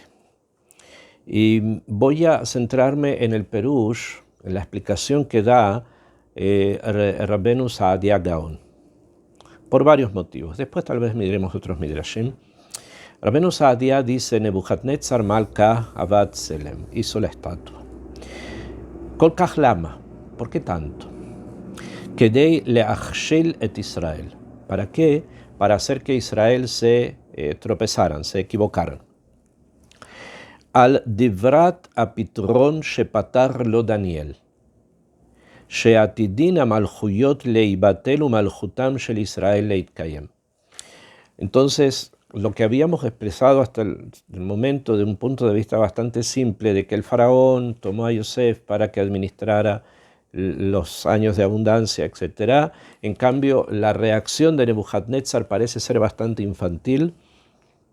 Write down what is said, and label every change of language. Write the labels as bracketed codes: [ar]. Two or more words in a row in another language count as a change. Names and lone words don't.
[es] Y voy a centrarme en el Perush, en la explicación que da Rabbeinu Saadia Gaon, por varios motivos. Después tal vez miremos otros midrashim. Rabbeinu Saadia dice, [arc] נבוכדנצר מלכא עבד צלם, [es] hizo la estatua. [he] כל כך למה, [es] ¿por qué tanto? [he] כדי להכשיל את ישראל. [es] ¿Para qué? Para hacer que Israel se tropezaran, se equivocaran. [he] על דברת הפתרון שפתר לו דניאל. שעתידין המלכויות ליבטל ומלכותם של ישראל להתקיים. [es] Entonces, lo que habíamos expresado hasta el momento de un punto de vista bastante simple, de que el faraón tomó a Yosef para que administrara los años de abundancia, etc. En cambio, la reacción de Nebuchadnezzar parece ser bastante infantil.